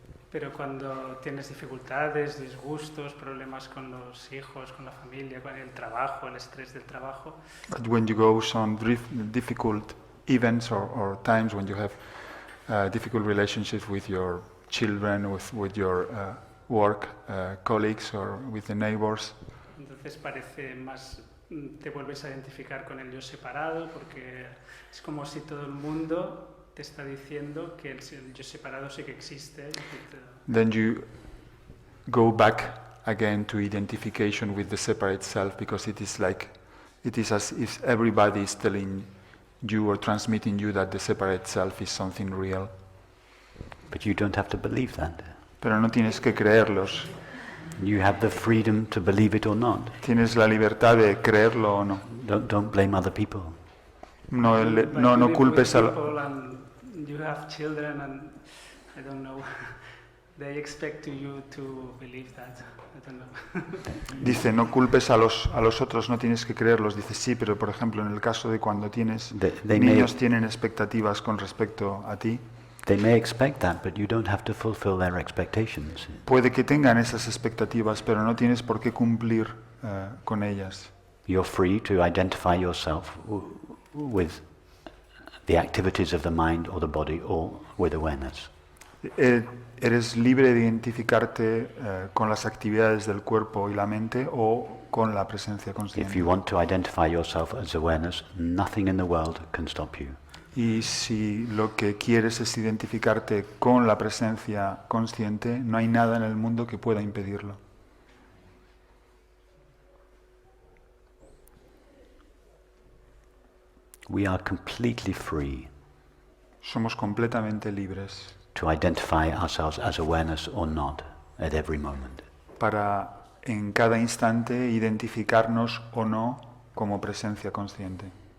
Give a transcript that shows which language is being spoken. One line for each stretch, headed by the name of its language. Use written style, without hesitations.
Spanish: Pero cuando tienes dificultades, disgustos, problemas con los hijos, con la familia, con el trabajo, el estrés del trabajo.
English: But when you go some difficult events or times when you have difficult relationships with your children, with your work colleagues or with the neighbors,
Spanish: Entonces parece más, te vuelves a identificar con el yo separado, porque es como si todo el mundo te está diciendo que el yo separado sí que existe.
English: then you go back again to identification with the separate self, because it is as if everybody is telling you or transmitting you that the separate self is something real. But you don't have to believe that.
Spanish: Pero no tienes que creerlos.
English: You have the freedom to believe it or not.
Spanish: Tienes la libertad de creerlo o no.
English: Don't blame other people.
Spanish: No culpes a
English: You have children and I don't know. They expect you to believe that. I don't know.
Spanish: Dice, no culpes a los otros, no tienes que creerlos. Dice, sí, pero por ejemplo, en el caso de cuando tienes niños tienen expectativas con respecto a ti.
English: They may expect that, but you don't have to fulfill their expectations.
Spanish: Puede que tengan esas expectativas, pero no tienes por qué cumplir con ellas.
English: You're free to identify yourself with the activities of the mind or the body or with awareness.
Spanish: Eres libre de identificarte con las actividades del cuerpo y la mente o con la presencia consciente.
English: If you want to identify yourself as awareness, nothing in the world can stop you.
Spanish: Y si lo que quieres es identificarte con la presencia consciente, no hay nada en el mundo que pueda impedirlo.
English: We are completely free
Spanish: Somos completamente libres
English: to identify ourselves as awareness or not at every moment.
Spanish: para en cada instante identificarnos o no como presencia consciente.